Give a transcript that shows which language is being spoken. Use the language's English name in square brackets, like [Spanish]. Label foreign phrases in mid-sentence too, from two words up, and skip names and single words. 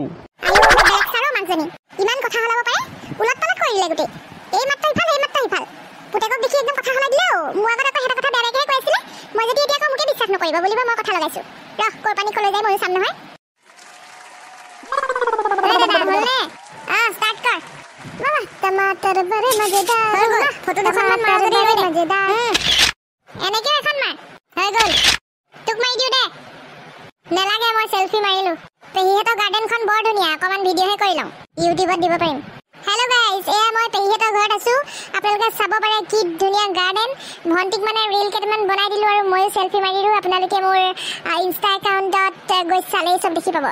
[Assamese] ইমান কথা হলাব পাৰে উলট পালট কৰি দিলে গোটেই এই মাত্ৰ ইফাল পুতেকক দেখি একদম কথা হলাই দিলে মোৰ আগত আকৌ এটা কথা বেয়াকৈ কৈ আছিলে মই যদি এতিয়া আকৌ মোকে বিশ্বাস নকৰিব বুলিব মই কথা লগাইছো ৰহ কৰ পানী কলৈ যায় ময়ো চাম নহয় ষ্টাৰ্ট কৰ [Hindi] टमाटर बड़े मजेदार फोटो देखो मार दे मजेदार [Assamese] এনেকে এখন মাৰ হৈ গল তোক মাৰি দিও দে নেলাগে মই সেলফি মাৰিলো পেহীহেতৰ গাৰ্ডেনখন বৰ ধুনীয়া অকমান ভিডিঅ'হে কৰি লওঁ ইউটিউবত দিব পাৰিম [English] hello guys [Assamese] এয়া মই পেহীহেতৰ ঘৰত আছো আপোনালোকে চাব পাৰে কি ধুনীয়া গাৰ্ডেন ভণ্টিক মানে ৰিল কেইটামান বনাই দিলো আৰু ময়ো সেলফি মাৰিলো আপোনালোকে মোৰ ইনষ্টা একাউণ্টত গৈ চালেই চব দেখি পাব